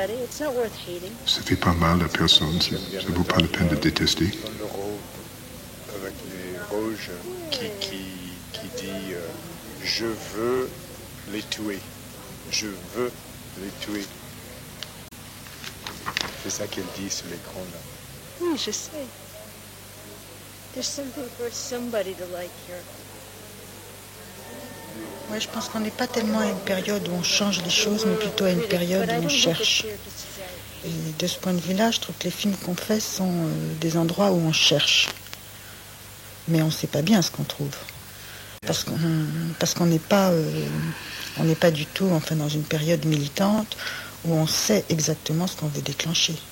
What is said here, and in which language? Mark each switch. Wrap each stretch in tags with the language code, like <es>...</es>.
<fr>Ça fait pas mal à personne, ça vaut pas la peine de détester. Comme le robe, avec les rouges qui dit je veux les tuer. Je veux les tuer. C'est ça qu'elle dit sur l'écran là. Oui, je sais.</fr> <en>There's something for somebody to like here.</en> <fr>Ouais, je pense qu'on n'est pas tellement à une période où on change les choses, mais plutôt à une période où on cherche. Et de ce point de vue-là, je trouve que les films qu'on fait sont des endroits où on cherche. Mais on ne sait pas bien ce qu'on trouve. Parce qu'on n'est pas, on n'est pas du tout enfin, dans une période militante où on sait exactement ce qu'on veut déclencher.</fr>